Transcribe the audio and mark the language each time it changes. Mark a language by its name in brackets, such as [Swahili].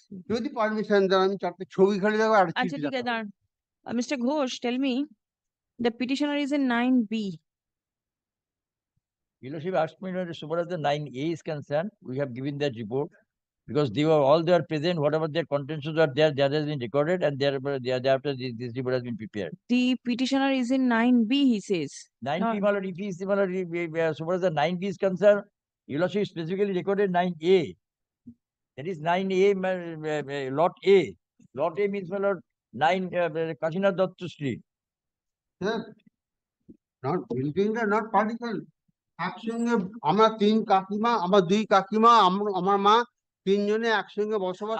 [Bangla] যদি পারমিশন দেন আমি 4টে ছবি খালি দেবো আর আচ্ছা চিঠি ঠিক আছে, দেখাবো। দাঁড়ান। Mr. [English] Ghosh, tell me, the petitioner is in 9B. Your Lordship asked me as far as the 9A is concerned, we have given that report because they were all there present, whatever their contentions are there, that has been recorded and thereafter this report has been prepared. The petitioner is in 9B, he says. 9B, my lord, if he is similar, so far as the 9B is concerned, Your Lordship specifically recorded 9A. That is 9A, lot A. Lot A means, my lord, 9 Kashinath Datta Street. Sir, not building, not particle. [Bangla] একসঙ্গে আমরা তিন কাকিমা, আমার দুই কাকিমা, আমার মা, তিনজনে একসঙ্গে বসবাস